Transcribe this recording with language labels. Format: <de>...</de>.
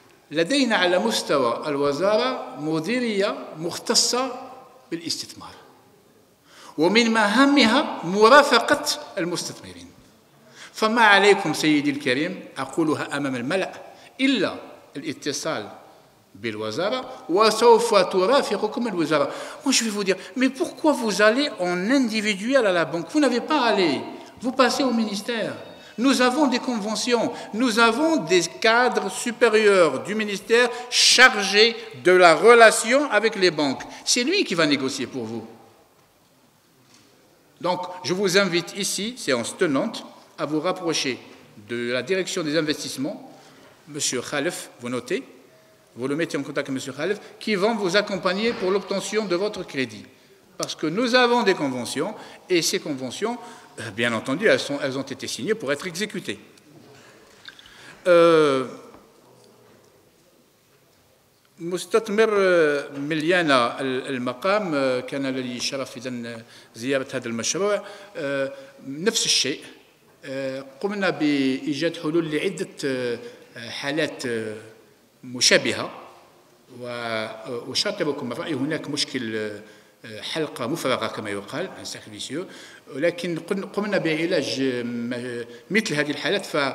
<ar>لدينا على مستوى الوزارة مديرية مختصة بالاستثمار ومن مهامها مرافقة المستثمرين. فما عليكم سيدي الكريم أقولها أمام الملأ إلا الاتصال بالوزارة وسوف ترافقكم الوزارة.</ar> <fr>Moi je vais vous dire, mais pourquoi vous allez en individuel à la banque? Vous n'avez pas à aller, vous passez au ministère. Nous avons des conventions, nous avons des cadres supérieurs du ministère chargés de la relation avec les banques. C'est lui qui va négocier pour vous. Donc, je vous invite ici, séance tenante, à vous rapprocher de la direction des investissements, M. Khalef, vous notez, vous le mettez en contact avec M. Khalef, qui vont vous accompagner pour l'obtention de votre crédit. Parce que nous avons des conventions, et ces conventions, bien entendu, elles ont été signées pour être exécutées.</fr> <ar>مستثمر مليانة المقام كان لي شرف إذن زيارة هذا المشروع نفس الشيء قمنا بإيجاد حلول لعدة حالات مشابهة وأشاطركم الرأي هناك مشكل حلقة مفرغة كما يقال عن ساكريسيو ولكن قمنا بعلاج مثل هذه الحالات</ar>